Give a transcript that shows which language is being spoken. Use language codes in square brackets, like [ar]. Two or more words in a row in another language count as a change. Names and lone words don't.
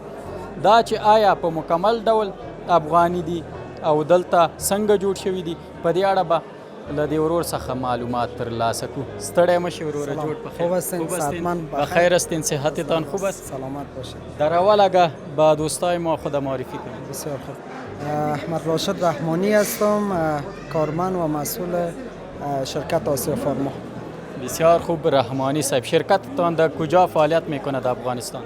[ps] دا چې آیا په مکمل ډول افغاني دي او دلته څنګه جوړ شوي دي، په دې اړه به له دې ورور څخه معلومات ترلاسه کړو. ستړی مشې وروره، جوړ په خیر؟ [fa] خوب هستین؟ صحتمند بخیر هستین؟ صحتتان خوب است؟ سلامت باشید. در اول اگه با دوستای ما خود معرفی کنید. بسیار خوب. احمد راشد رحمانی هستم، کارمند و مسئول شرکت آسیا فارما. بسیار خوب رحمانی صاحب، شرکتتان در کجا فعالیت میکنه در افغانستان؟